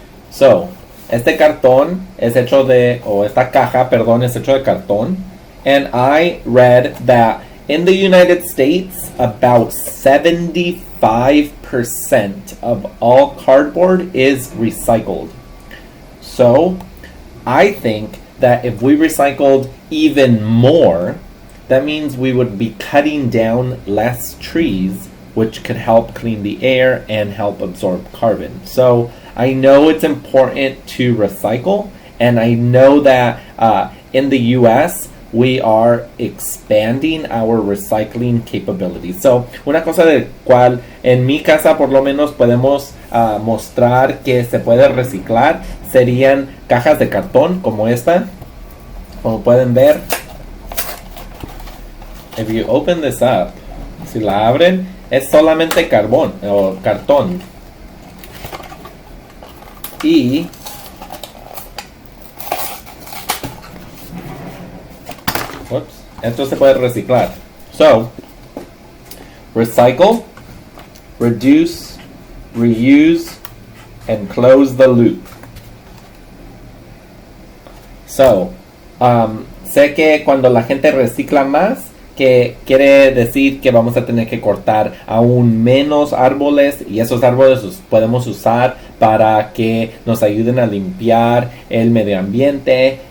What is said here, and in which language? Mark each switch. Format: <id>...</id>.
<es>So, este cartón es hecho de, o esta caja, perdón, es hecho de cartón.</es> <en>And I read that in the United States, about 75% of all cardboard is recycled. So, I think that if we recycled even more, that means we would be cutting down less trees, which could help clean the air and help absorb carbon. So I know it's important to recycle, and I know that in the US, we are expanding our recycling capabilities.</en> <es>So, una cosa de cual en mi casa por lo menos podemos mostrar que se puede reciclar serían cajas de cartón como esta. Como pueden ver,</es> <en>if you open this up,</en> <es>si la abren, es solamente carbón o cartón. Y esto se puede reciclar.</es> <en>So, recycle, reduce, reuse, and close the loop.</en> <es>So, sé que cuando la gente recicla más, que quiere decir que vamos a tener que cortar aún menos árboles, y esos árboles los podemos usar para que nos ayuden a limpiar el medio ambiente.</es>